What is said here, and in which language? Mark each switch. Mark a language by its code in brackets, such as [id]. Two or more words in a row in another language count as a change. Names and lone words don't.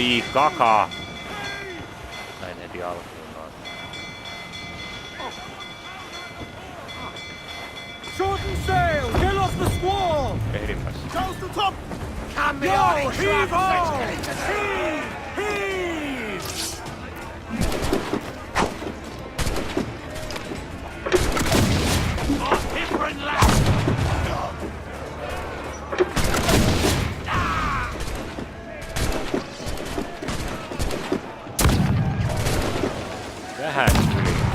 [fi] Kakaa! Näin heti alkuun noin. [en] Shorten sail! Get off the squall! [fi] Ehdinpäs. [en] Toast the top! Yo, heave ho! Heave! Heave! Oh, different lad! [fi] Tähän yli.